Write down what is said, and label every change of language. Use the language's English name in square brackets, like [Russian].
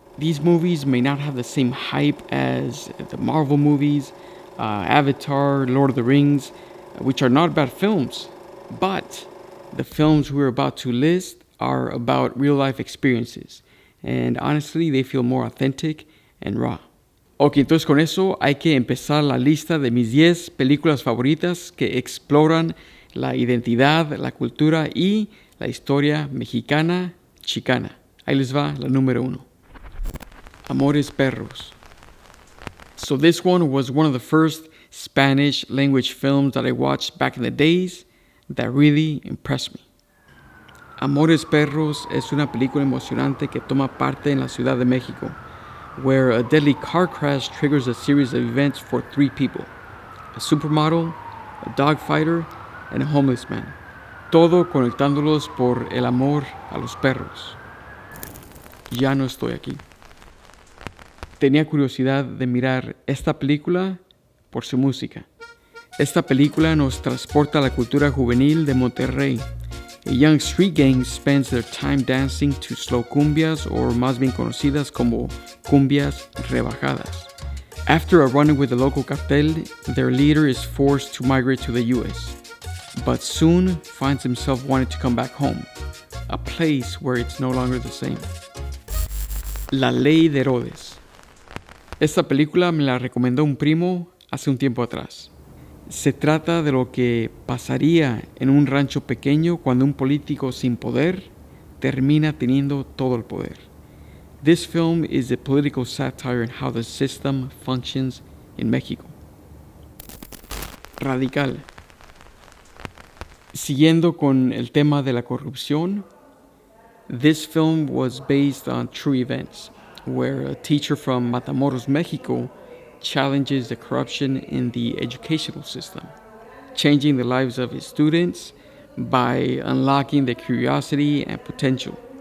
[English] These movies may not have the same hype as the Marvel movies, Avatar, Lord of the Rings, which are not bad films, but the films we're about to list are about real-life experiences, and honestly, they feel more authentic and raw. [Spanish] Ok, entonces con eso hay que empezar la lista de mis 10 películas favoritas que exploran la identidad, la cultura y la historia mexicana chicana. Ahí les va la número 1. Amores Perros. [English] So this one was one of the first Spanish language films that I watched back in the days that really impressed me. [Spanish] Amores Perros es una película emocionante que toma parte en la Ciudad de México, [English] where a deadly car crash triggers a series of events for 3 people: a supermodel, a dogfighter, and a homeless man, [Spanish] todo conectándolos por el amor a los perros. Ya no estoy aquí. Tenía curiosidad de mirar esta película por su música. Esta película nos transporta a la cultura juvenil de Monterrey. [English] A young street gang spends their time dancing to slow cumbias, or [Spanish] más bien conocidas como cumbias rebajadas. [English] After a run-in with the local cartel, their leader is forced to migrate to the US, but soon finds himself wanting to come back home, a place where it's no longer the same. [Spanish] La Ley de Herodes. Esta película me la recomendó un primo hace un tiempo atrás. Se trata de lo que pasaría en un rancho pequeño cuando un político sin poder termina teniendo todo el poder. [English] This film is a political satire on how the system functions in Mexico. Radical. [Spanish] Siguiendo con el tema de la corrupción, [English] this film was based on true events, where a teacher from Matamoros, Mexico, challenges the corruption in the educational system, changing the lives of his students by unlocking their curiosity and potential.